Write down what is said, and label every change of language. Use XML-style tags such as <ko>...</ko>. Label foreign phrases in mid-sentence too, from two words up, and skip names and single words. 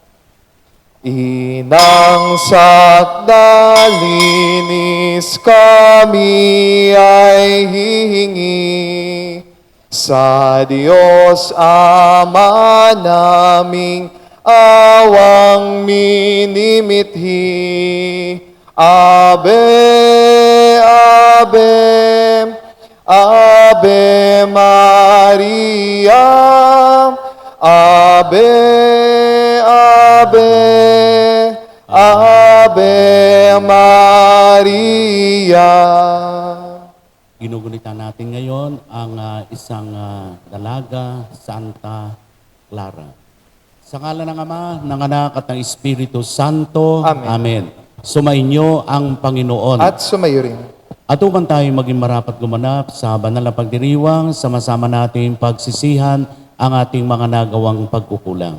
<tl>Inang sakdalinis kami ay hihingi sa Diyos Ama naming awang minimithi.</tl> <la>Ave, Ave, Ave Maria, Ave, Ave, Ave Maria.</la> <tl>Ginugulitan natin ngayon ang isang dalaga, Santa Clara. Sa ngalan ng Ama, ng Anak at ng Espiritu Santo. Amen. Amen. Sumainyo ang Panginoon. At sumayo rin. At upang tayo maging marapat gumanap sa banal na pagdiriwang, sama-sama natin pagsisihan ang ating mga nagawang pagkukulang.</tl>